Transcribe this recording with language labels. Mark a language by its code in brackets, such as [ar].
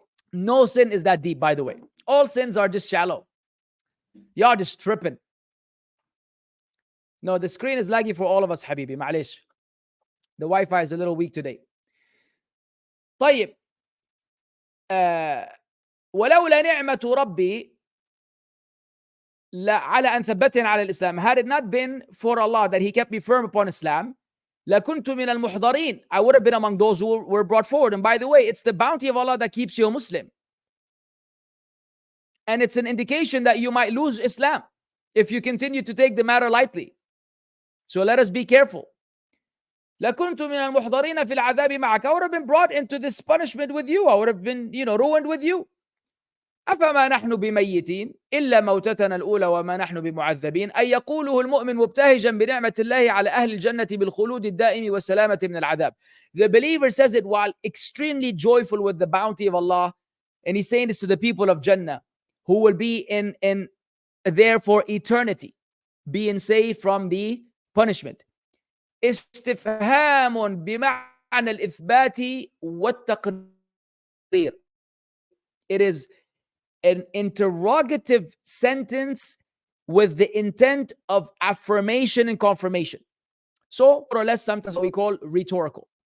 [en] No sin is that deep, by the way. All sins are just shallow. Y'all just tripping. No, the screen is laggy for all of us, Habibi. معلش. The Wi-Fi is a little weak today. [ar] طيب. ولولا نعمة ربي على أن ثبتني على الإسلام. [en] Had it not been for Allah that He kept me firm upon Islam, [ar] لكنت من المحضرين. [en] I would have been among those who were brought forward. And by the way, it's the bounty of Allah that keeps you a Muslim. And it's an indication that you might lose Islam if you continue to take the matter lightly. So let us be careful. [ar] لكنت من المحضرين في العذاب معك. [en] I would have been brought into this punishment with you. I would have been, ruined with you. [ar] أفما نحن بميتين إلا موتتنا الأولى وما نحن بمعذبين. أي يقوله المؤمن مبتهجا بنعمة الله على أهل الجنة بالخلود الدائم والسلامة من العذاب. [en] The believer says it while extremely joyful with the bounty of Allah, and he's saying this to the people of Jannah who will be in there for eternity, being saved from the punishment. [ar] استفهام بمعنى الإثبات والتقرير. [en] It is an interrogative sentence with the intent of affirmation and confirmation. So, more or less, sometimes what we call rhetorical.